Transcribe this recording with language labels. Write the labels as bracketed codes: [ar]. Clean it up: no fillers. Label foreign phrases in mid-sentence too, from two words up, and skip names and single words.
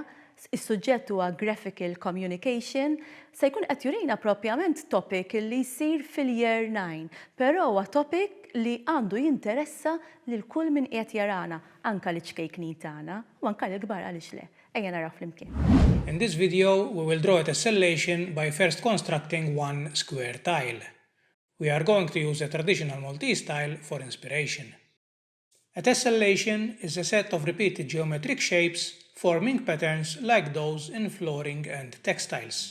[mt] Is-suġġett huwa Graphical Communication, se jkun qed jurina proprjament topic li jsir fil-year 9, però huwa topic li għandu jinteressa lil kull min qiegħed jarana, anke l-iċkejknin tagħna u anke l-kbar għaliex le. Ejja naraw flimkien. [en] In this video, we will draw a tessellation by first constructing one square tile. We are going to use a traditional Maltese tile for inspiration. A tessellation is a set of repeated geometric shapes forming patterns like those in flooring and textiles.